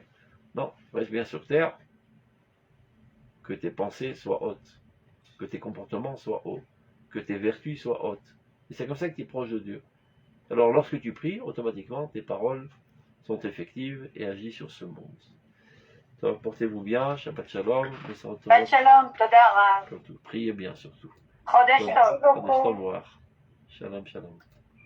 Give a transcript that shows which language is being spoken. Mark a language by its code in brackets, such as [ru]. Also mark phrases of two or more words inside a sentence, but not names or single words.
[fr] Non, reste bien sur terre, que tes pensées soient hautes, que tes comportements soient hauts, que tes vertus soient hautes. Et c'est comme ça que tu es proche de Dieu. Alors lorsque tu pries, automatiquement, tes paroles sont effectives et agissent sur ce monde. Portez-vous bien, [he] שבת שלום. שבת שלום, תודה. [fr] Priez bien surtout. [he] חודש טוב. חודש טוב. שלום, שלום.